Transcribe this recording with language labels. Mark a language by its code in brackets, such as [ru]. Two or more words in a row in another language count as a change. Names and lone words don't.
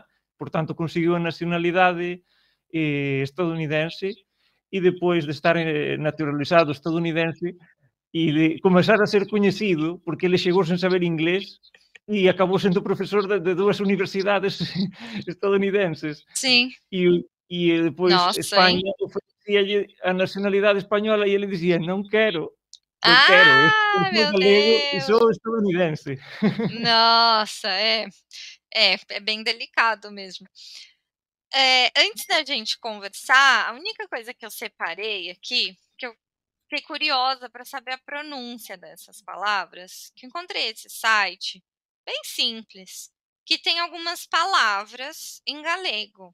[gl] Por tanto, conseguiu a nacionalidade estadounidense e depois de estar naturalizado estadounidense e de comezar a ser coñecido, porque ele chegou sen saber inglés e acabou sendo profesor de dúas universidades estadounidenses. [pt] Sim. [gl] E depois [pt] Nossa, hein? [gl] España ofrecíalle a nacionalidade española e ele dicía: non quero, eu quero, eu [pt] Ah, [gl] sou [pt] meu [gl] galego e [pt] Deus! [gl] sou estadounidense. [pt] Nossa, é bem delicado mesmo. Antes da gente conversar, a única coisa que eu separei aqui, que eu fiquei curiosa para saber a pronúncia dessas palavras, que eu encontrei esse site bem simples, que tem algumas palavras em galego.